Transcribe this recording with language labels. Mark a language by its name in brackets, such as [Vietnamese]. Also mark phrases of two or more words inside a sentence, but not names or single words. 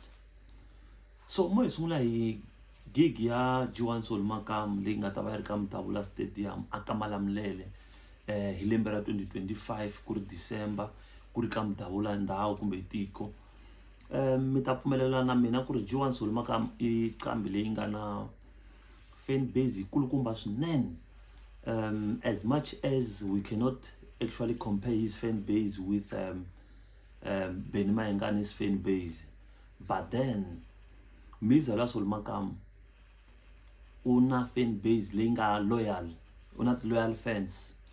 [Tsonga] So mo hi sungula hi gig ya Juwan Soul Makam leyi nga ta va yi ri ka Mdavula Stadium aka Malamulele hi lembe ra 2025 ku ri December, ku ri ka Mdavula ndhawu kumbe tiko. Mi ta pfumelelana na mina ku ri Juwan Soul Makam i nqambi leyi nga na [English] fan base [Tsonga] kulukumba swinene. [English] As much as we cannot actually compare his fan base with Benny Mayengani's fan base, but then Mzala Soul Makam [Tsonga] una fan base linga loyal, una loyal fans.